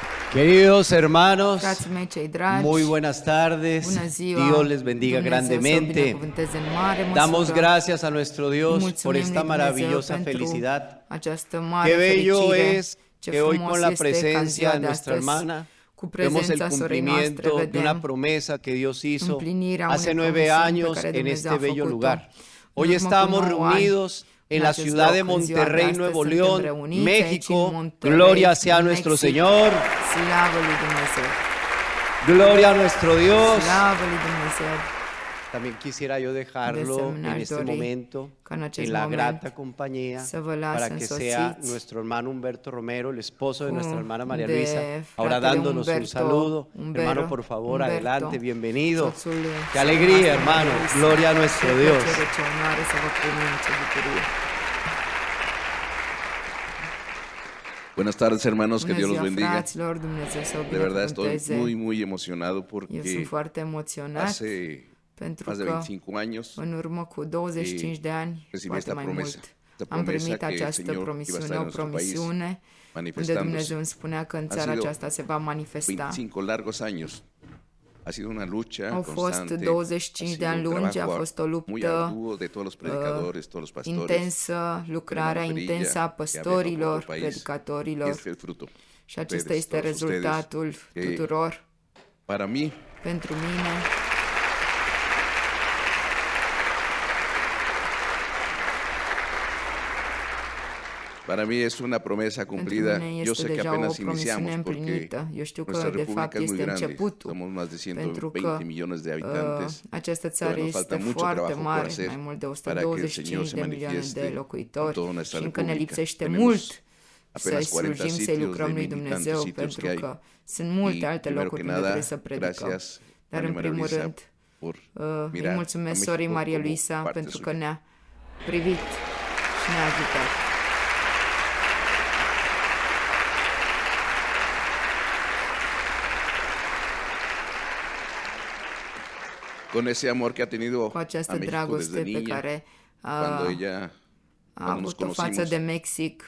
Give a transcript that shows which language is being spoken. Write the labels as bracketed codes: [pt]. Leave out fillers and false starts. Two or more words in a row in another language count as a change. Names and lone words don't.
[es] Queridos hermanos, [ro] Frații mei cei dragi, [es] muy buenas tardes. [ro] bună ziua, [es] Dios les bendiga [ro] Dumnezeu să o [es] grandemente. [ro] binecuvânteze în mare [es] Damos [ro] măsură. [es] gracias a nuestro [ro] Îi [es] Dios por [ro] mulțumim [es] esta [ro] lui Dumnezeu [es] maravillosa [ro] pentru [es] felicidad. [ro] această mare [es] Qué bello [ro] fericire. [es] es [ro] Ce [es] que hoy [ro] frumos [es] con la [ro] este ca [es] presencia [ro] ziua [es] de [ro] de [es] nuestra [ro] astăzi, [es] hermana [ro] cu [es] vemos el [ro] prezența sorei noastre, [es] cumplimiento de una [ro] vedem [es] promesa que Dios hizo [ro] împlinirea [es] hace [ro] unei [es] 9 [ro] promisiuni pe [es] años [ro] care [es] en [ro] Dumnezeu [es] este [ro] a [es] bello [ro] făcut-o. [es] lugar. [ro] În [es] Hoy [ro] urmă cu [es] estamos [ro] 9 ani, [es] reunidos en [ro] în [es] la [ro] acest [es] ciudad de [ro] loc, în ziua de [es] Monterrey, [ro] astăzi, [es] Nuevo [ro] suntem [es] León, [ro] reuniți aici în [es] México. [ro] Monterrey, [es] Gloria sea [ro] în [es] nuestro [ro] Mexic. [es] Señor. [ro] Slavă lui Dumnezeu! [es] Gloria a nuestro Dios. [ro] Slavă lui Dumnezeu! [es] También quisiera yo dejarlo [ro] asemenea, [es] en [ro] aș [es] este [ro] dori [es] momento [ro] ca în acest [es] en la [ro] moment [es] grata compañía [ro] să vă las [es] para que sea [ro] însoțiți [es] nuestro hermano Humberto Romero, el esposo de nuestra hermana María [ro] de [es] Luisa, ahora [ro] fratele [es] dándonos un [ro] Humberto, [es] saludo. [ro] Humberto, [es] Hermano, por favor, [ro] Humberto, [es] adelante, bienvenido. [ro] soțul [es] Qué alegría, hermano. Gloria a nuestro Dios. [ro] Ce onoare să vă primim, ce bucurie. [es] Buenas tardes, hermanos, que [ro] Bună [es] Dios los [ro] ziua, [es] bendiga. [ro] fraților, Dumnezeu să o [es] De verdad estoy [ro] binecuvânteze. [es] muy emocionado [ro] Eu sunt [es] porque [ro] foarte emoționat [es] hace [ro] pentru [es] más de [ro] că [es] 25 años [ro] în urmă cu 25 de ani, [es] recibí [ro] poate [es] esta [ro] mai [es] promesa. [ro] mult, [es] Esta [ro] am [es] promesa [ro] primit [es] que el [ro] această [es] Señor iba a [ro] promisiune, [es] estar [ro] o [es] en nuestro país [ro] promisiune unde [es] manifestándose. [ro] Dumnezeu îmi spunea că în [es] Han [ro] țara [es] sido [ro] aceasta se va manifesta. [es] 25 largos años. Ha sido una lucha [ro] Au fost [es] constante. [ro] 25 [es] ha [ro] de [es] sido [ro] ani [es] un [ro] lungi, a [es] trabajo [ro] fost o [es] muy [ro] luptă [es] arduo de todos los predicadores, todos los pastores. [ro] intensă, lucrarea [es] Una [ro] intensă a [es] perilla que ha [ro] păstorilor, [es] viajado por el país. [ro] predicatorilor. [es] Y este es el fruto. [ro] Și acesta [es] Ustedes, [ro] este [es] todos [ro] rezultatul [es] ustedes, que [ro] tuturor [es] Para mí, [ro] pentru mine. [es] para mí es una promesa [ro] Pentru [es] cumplida. [ro] mine [es] Yo [ro] este [es] sé que [ro] deja o [es] apenas [ro] promisiune [es] iniciamos porque [ro] împlinită. Eu știu că, [es] nuestra [ro] de fapt, [es] república es muy [ro] este [es] grande. [ro] începutul. [es] Somos más de [ro] Pentru [es] 120 [ro] că [es] millones de habitantes. [ro] această țară [es] Todavía nos [ro] este [es] falta mucho [ro] foarte [es] trabajo por [ro] mare, [es] hacer [ro] mai mult de [es] para que el Señor [ro] 125 [es] se [ro] de milioane [es] manifieste [ro] de [es] en [ro] locuitori [es] toda nuestra [ro] și încă ne [es] república. [ro] lipsește [es] Tenemos [ro] mult să-i [es] apenas 40 [ro] slujim, să-i [es] sitios [ro] lucrăm [es] de [ro] lui [es] mil y [ro] Dumnezeu, [es] tantos sitios que [ro] pentru [es] hay. [ro] că sunt multe [es] Y [ro] alte [es] primero [ro] locuri [es] que [ro] unde [es] nada, [ro] trebuie să predicăm. [es] gracias, [ro] Dar în [es] María [ro] primul [es] Luisa, [ro] rând, [es] por [ro] îi [es] mirar a [ro] mulțumesc [es] México [ro] sorii Maria [es] como [ro] Luisa [es] parte [ro] pentru că [es] suya. [ro] ne-a privit și ne-a ajutat. [es] Con ese amor que ha tenido [ro] Cu [es] a [ro] această [es] México [ro] dragoste [es] desde [ro] pe [es] niña, [ro] care [es] cuando ella, [ro] a [es] cuando nos [ro] avut-o față [es] conocimos, [ro] de Mexic.